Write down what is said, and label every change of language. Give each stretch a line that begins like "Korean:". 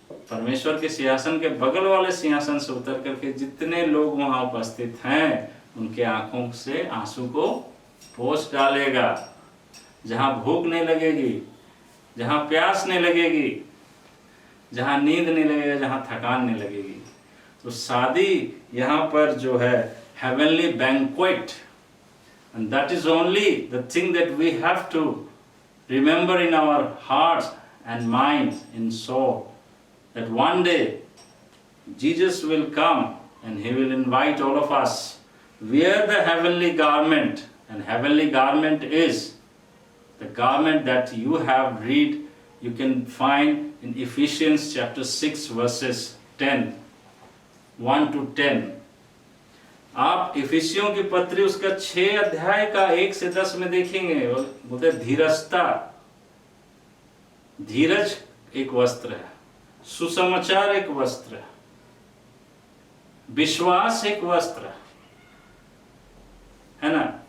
Hindi: परमेश्वर के सिंहासन के बगल वाले सिंहासन से उतर करके जितने लोग वहां उपस्थित हैं उनके आंखों से आंसू को पोंछ डालेगा। जहां भूख नहीं लगेगी, जहां प्यास नहीं लगेगी, जहां नींद नहीं लगेगा, जहां थकान नहीं लगेगी। तो शादी यहाँ पर जो है
English: heavenly banquet, and that is only the thing that we have to remember in our hearts and minds and soul, that one day Jesus will come and he will invite all of us, wear the heavenly garment, and heavenly garment is the garment that you have read, you can find in Ephesians chapter 6 verses 10, 1 to 10.
Hindi: आप इफिसियों की पत्री उसका 6 अध्याय का 1 से 10 में देखेंगे। बोलते धीरजता, धीरज एक वस्त्र है, सुसमाचार एक वस्त्र है, विश्वास एक वस्त्र है ना।